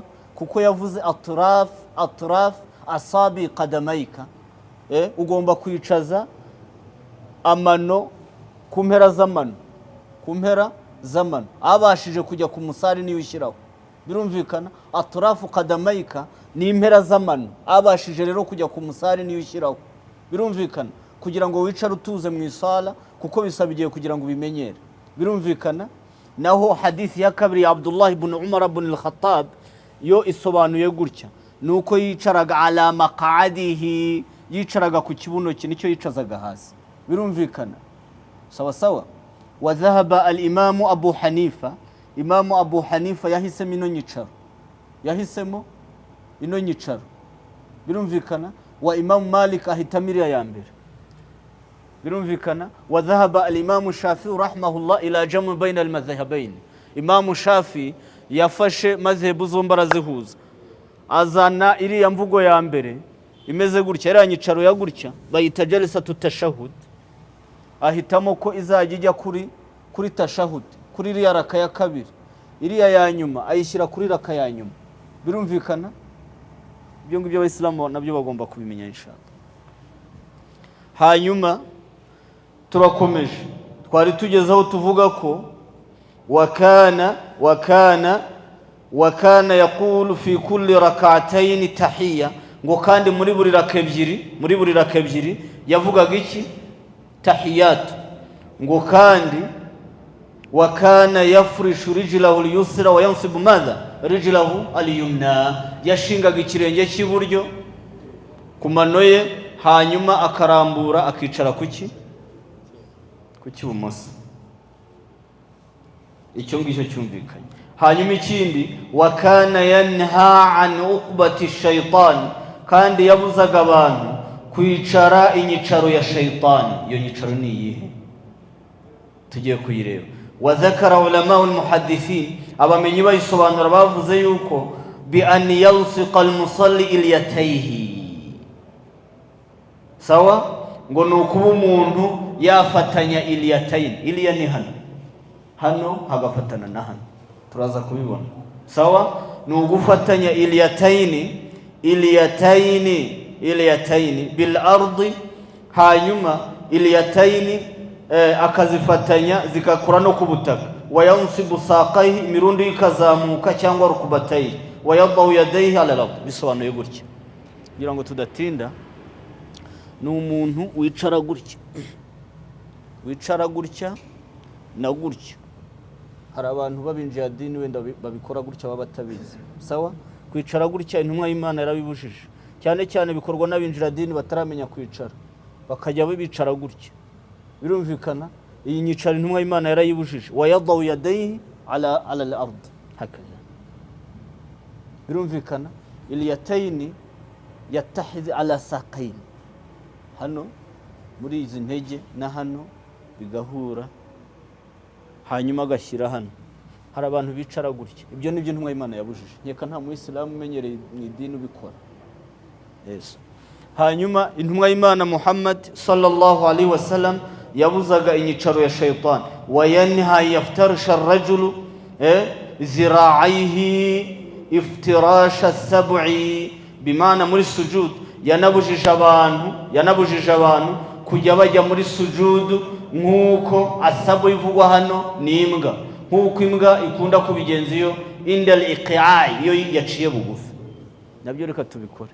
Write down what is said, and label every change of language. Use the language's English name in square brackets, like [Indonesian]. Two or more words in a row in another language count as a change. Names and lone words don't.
[Kinyarwanda] Kuko yavuze [Arabic] أطراف أصابع قدميك, [Kinyarwanda] ugomba kwicaza amano ku mpera z'amano, abashije kujya ku musari niyo ushyiraho, birumvikana. [Arabic] أطراف قدميك [Kinyarwanda] ni impera z'amano, abashije rero kujya ku musari niyo ushyiraho, birumvikana, kugira ngo wicare utuze mu isala, kuko bisaba igihe kugira ngo ubimenyere, birumvikana. Naho hadithi ya kabiri ya Abdullah ibn Umar ibn al-Khattab yo isobanuye gutya, nuko yicaraga [Arabic] على مقاعده, [Kinyarwanda] yicaraga ku kibuno cye, nicyo yicazaga hasi, birumvikana, sawa sawa. [Arabic] وذهب الإمام [Kinyarwanda] Abu Hanifa, Imam Abu Hanifa yahisemo ino nyicaro, birumvikana. Wa Imam Malik ahitamo iriya ya mbere, birumvikana. [Arabic] وذهب الإمام الشافعي رحمه الله إلى الجمع بين المذهبين, [Kinyarwanda] Imam Shafi'i yafashe madhhabu zombi arazihuza, azana iriya mvugo ya mbere imeze gutya, iriya nyicaro ya gutya bayita [Arabic] جلسة التشهد, [Kinyarwanda] ahitamo ko izajya ijya kuri tashahud, kuri iriya raka ya kabiri, iriya ya nyuma ayishyira kuri raka ya nyuma, birumvikana. Ibyo ngibyo abayisilamu nabyo bagomba kubimenya inshallah. Hanyuma turakomeje, twari tugeze aho tuvuga ko [Arabic] وكان يقول في كل ركعتين تحية, [Kinyarwanda] ngo kandi muri buri raka ebyiri yavugaga iki? Tahiyat. Ngo kandi [Arabic] وكان يفرش رجله اليسرى وينصب ماذا رجله اليمنى, [Kinyarwanda] yashingaga ikirenge cy'iburyo ku mano ye, hanyuma akarambura akicara ku cy'ibumoso. Icyo ngicyo cyumvikanye. Hanyuma ikindi, [Arabic] وكان ينهى عن عقبة الشيطان, [Kinyarwanda] kandi yabuzaga abantu kwicara inyicaro ya shaytani. Iyo nyicaro ni iyihe? Tugiye kuyireba. [Arabic] وذكر علماء المحدثين, [Kinyarwanda] abamenyi bayisobanura bavuze yuko [Arabic] بأن يلصق المصلي أليتيه, [Kinyarwanda] sawa? Ngo nukuba umuntu yafatanya ilyatayn, iliya ni hano hagafatana na hano, turaza kubibona, sawa? Nugufatanya [Arabic] أليتين بالأرض, [Kinyarwanda] hanyuma ilyatayni akazifatanya zikakura no ku butaka. [Arabic] وينصب ساقيه, [Kinyarwanda] imirundi ikazamuka, cyangwa rukubatayi. [Arabic] ويضع يديه على الأرض, [Kinyarwanda] bisobanuye gutya kugira ngo tudatinda. Ni umuntu wicara gutya na gutya. Hari abantu babinjiye dini wenda babikora gutya baba batabizi, sawa? Kwicara gutya intumwa y'Imana yarabibujije, cyane cyane bikorwa n'abinjira dini bataramenya kwicara, bakajya bicara gutya, birumvikana. Iyi nyicaro intumwa y'Imana yarayibujije. [Arabic] ويضع يديه على الأرض, [Kinyarwanda] hakaza, birumvikana. [Arabic] أليتين يتحد على ساقين, [Kinyarwanda] hano muri izi ntege na hano bigahura, hanyuma agashyira hano. Hari abantu bicara gutya, ibyo nibyo intumwa y'Imana yabujije. Nkeka nta muyisilamu umenyereye mu idini ubikora. Yes. Hanyuma intumwa y'Imana Muhammad [Arabic] صلى الله عليه وسلم [Kinyarwanda] yabuzaga inyicaro ya shaytan. [Arabic] وينهى أن يفترش الرجل ذراعيه افتراش السبع, [Kinyarwanda] bimana muri sujud yanabujije abantu kujya bajya muri sujudu nk'uko asabu ivugwa hano ni imbwa, nk'uko imbwa ikunda kubigenza iyo indal iqa'i, iyo yaciye bugufi. Nabyo reka tubikore.